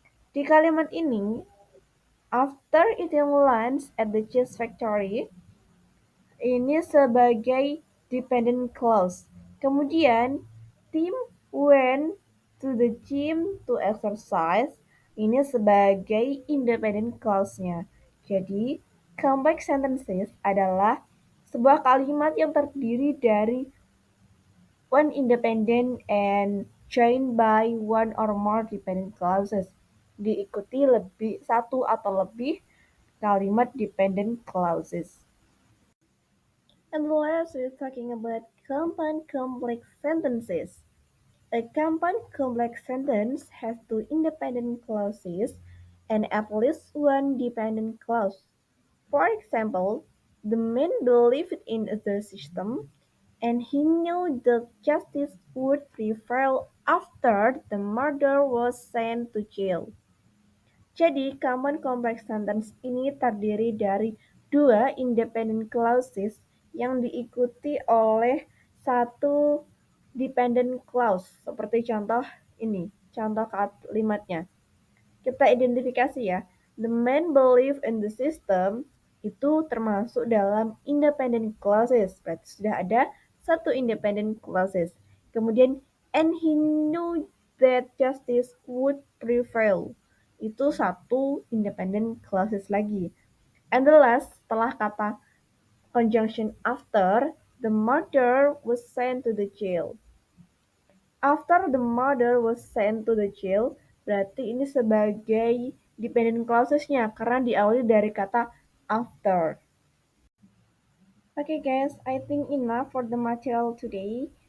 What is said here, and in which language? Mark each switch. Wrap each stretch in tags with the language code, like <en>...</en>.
<id>Di kalimat ini,</id> <en>after eating lunch at the cheese factory, ini sebagai dependent clause. Kemudian, Tim went to the gym to exercise.</en> <id>Ini sebagai independent clause-nya. Jadi, complex sentences adalah sebuah kalimat yang terdiri dari</id> <en>one independent and joined by one or more dependent clauses.</en> <id>Diikuti satu atau lebih kalimat dependent clauses.</id> <en>And last, we're talking about compound complex sentences. A compound complex sentence has two independent clauses and at least one dependent clause. For example, the man believed in the system and he knew that justice would prevail after the murderer was sent to jail.</en> <id>Jadi, common complex sentence ini terdiri dari dua independent clauses yang diikuti oleh satu dependent clause. Seperti contoh ini, contoh kalimatnya. Kita identifikasi ya.</id> <en>The main belief in the system itu termasuk dalam independent clauses.</en> <id>Berarti sudah ada satu independent clauses.</id> <en>Kemudian, and he knew that justice would prevail. Itu satu independent clauses lagi. And the last,</en> <id>setelah kata conjunction</id> <en>after, the murderer was sent to the jail. After the murder was sent to the jail,</en> <id>berarti ini sebagai dependent clauses-nya karena diawali</id> <en>dari kata after. Okay guys, I think enough for the material today.</en>